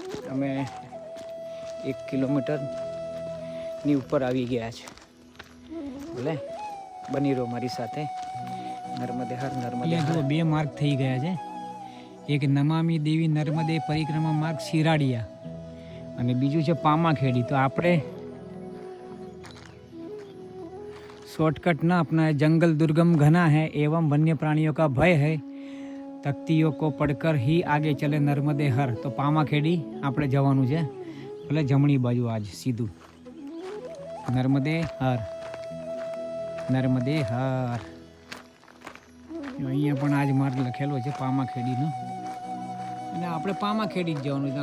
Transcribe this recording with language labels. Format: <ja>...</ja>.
<gu>અમે 1 કિલોમીટરની ઉપર આવી ગયા છે. ભલે બની રહો મારી સાથે. નર્મદે હર. 2 માર્ગ થઈ ગયા છે. એક નમામી દેવી નર્મદે પરિક્રમા માર્ગ શિરાડિયા અને બીજું છે પામાખેડી. તો આપણે</gu> <hi>शॉर्टकट ना अपना है. जंगल दुर्गम घना है एवं वन्य प्राणियों का भय है. तख्तियों को पढ़कर ही आगे चले नर्मदे हर.</hi> <gu>तो पामाखेड़ी આપણે જવાનું છે. ભલે જમણી બાજુ આજ સીધું. નર્મદે હર. અહીંયા પણ આજ માર્ગ લખેલો છે પામાખેડીનો. અને આપણે પામાખેડી જ જવાનું છે.</gu>